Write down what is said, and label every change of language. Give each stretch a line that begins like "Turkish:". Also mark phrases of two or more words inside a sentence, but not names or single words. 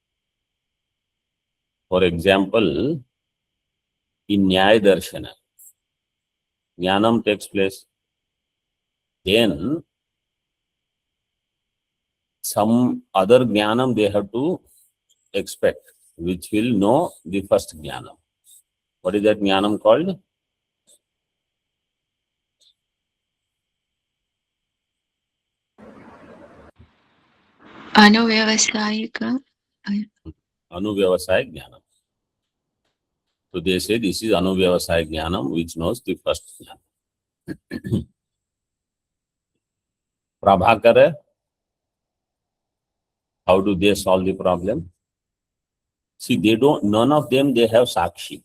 English: For example, in Nyaya Darshana, Jnanam takes place. Then some other Jnanam they have to expect, which will know the first Jnanam. What is that Jnanam called? Anuvyavasayika.
Sanskrit: अनुव्यवसाय ज्ञानम्.
English: So they say this is
Sanskrit: अनुव्यवसाय ज्ञानम्,
English: which knows the first Jnanam. Prabhakara, how do they solve the problem? See, none of them, they have Sakshi.